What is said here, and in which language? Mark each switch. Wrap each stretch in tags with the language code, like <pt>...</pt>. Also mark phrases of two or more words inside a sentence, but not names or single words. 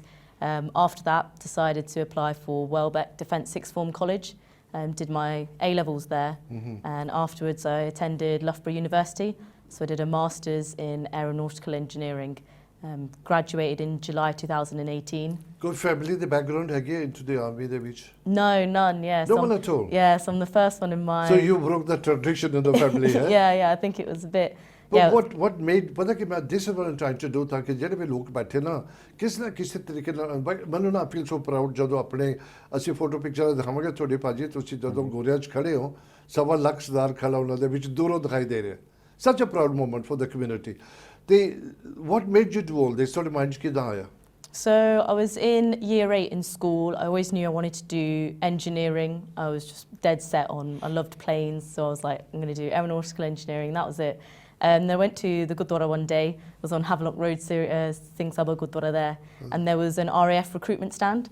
<en>After that, decided to apply for Welbeck Defence Sixth Form College. Did my A-levels there, and afterwards I attended Loughborough University. So I did a Masters in Aeronautical Engineering. Graduated in July 2018. Good family, the background ਹੈਗੀ into the army</en> <pa>ਦੇ ਵਿੱਚ?</pa> <en>No, none. Yeah. No one at all? Yeah, so I'm the first one in my. So you broke the tradition in the family, eh? yeah, I think it was a bit. But Yeah. what made,</en> <pa>ਪਤਾ ਕਿ ਮੈਂ</pa> <en>this is what I'm trying to do,</en> <pa>ਤਾਂ ਕਿ ਜਿਹੜੇ ਵੀ ਲੋਕ ਬੈਠੇ ਨਾ ਕਿਸੇ ਨਾ ਕਿਸੇ ਤਰੀਕੇ ਨਾਲ ਮੈਨੂੰ ਨਾ</pa> <en>feel so proud</en> <pa>ਜਦੋਂ ਆਪਣੇ ਅਸੀਂ</pa> <en>photo picture</en> <pa>ਦਿਖਾਵਾਂਗੇ ਤੁਹਾਡੇ ਭਾਜੀ ਤੁਸੀਂ ਜਦੋਂ ਗੋਰਿਆਂ 'ਚ ਖੜੇ ਹੋ 1.25 ਲੱਖ ਸਰਦਾਰ ਖੜਾ ਉਹਨਾਂ ਦੇ ਵਿੱਚ ਦੂਰੋਂ ਦਿਖਾਈ ਦੇ ਰਿਹਾ,</pa> <en>such a proud moment for the community. ਤੇ what made you do all this?</en> <pa>ਤੁਹਾਡੇ ਮਾਈਂਡ 'ਚ ਕਿੱਦਾਂ ਆਇਆ?</pa> <en>So I was in year 8 in school. I always knew I wanted to do engineering. I was just dead set on, I loved planes, so I was like, I'm going to do aeronautical engineering. That was it. And I went to the Gurdwara one day. I was on Havelock Road, Singh Sabha Gurdwara there, and there was an RAF recruitment stand.</en>